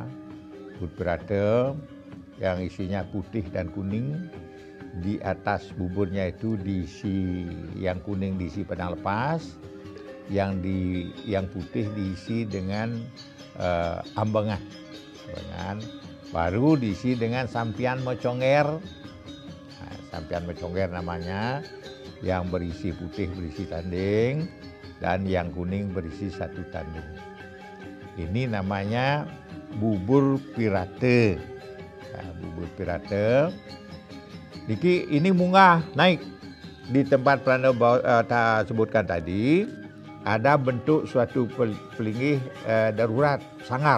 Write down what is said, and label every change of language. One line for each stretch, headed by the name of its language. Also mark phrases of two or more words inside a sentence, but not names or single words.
Indonesian: Bubur pirate yang isinya putih dan kuning. Di atas buburnya itu diisi, yang kuning diisi pedang lepas, yang putih diisi dengan ambengan. Baru diisi dengan sampian moconger. Nah, sampian moconger namanya, yang berisi putih berisi tanding dan yang kuning berisi satu tanding. Ini namanya bubur pirate. Nah, bubur pirate. Ini munggah naik di tempat Pranda sebutkan tadi, ada bentuk suatu pelinggih darurat, sangar.